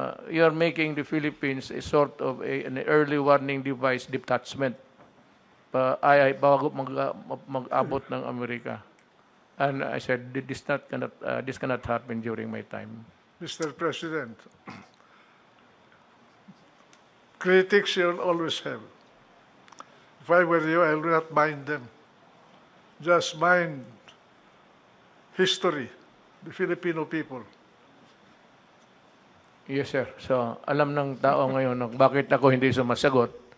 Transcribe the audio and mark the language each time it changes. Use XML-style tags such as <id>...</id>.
<en>You are making the Philippines a sort of an early warning device detachment.</en> <tl>Bago mag-abot ng Amerika.</tl> <en>And I said, this cannot happen during my time. Mr. President, critics you'll always have. If I were you, I will not mind them. Just mind history, the Filipino people. Yes, sir.</en> <tl>So, alam ng tao ngayon bakit ako hindi sumasagot.</tl>